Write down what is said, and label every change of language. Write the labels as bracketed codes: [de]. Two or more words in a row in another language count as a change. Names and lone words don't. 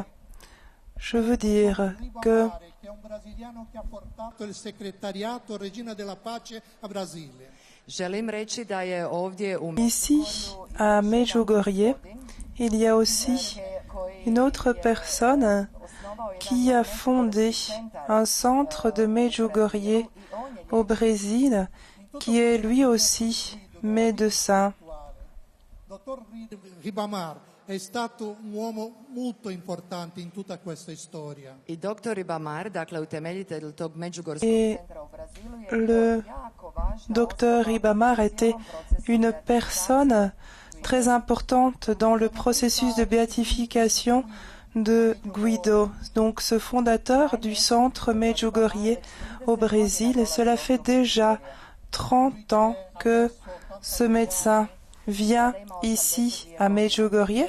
[fr] Je veux dire que ici, à Medjugorje, il y a aussi une autre personne qui a fondé un centre de Medjugorje au Brésil, qui est lui aussi médecin. [it] Dottor Ribamar è stato un uomo molto importante in tutta questa storia. [hr] I doktor Ribamar, dakle utemeljitelj tog Međugorskog [fr] Et [hr] centra u Brazilu, je [fr] le docteur Ribamar était une personne très importante dans le processus de béatification de Guido, donc ce fondateur du centre Medjugorje au Brésil. Et cela fait déjà 30 ans que ce médecin vient ici à Medjugorje.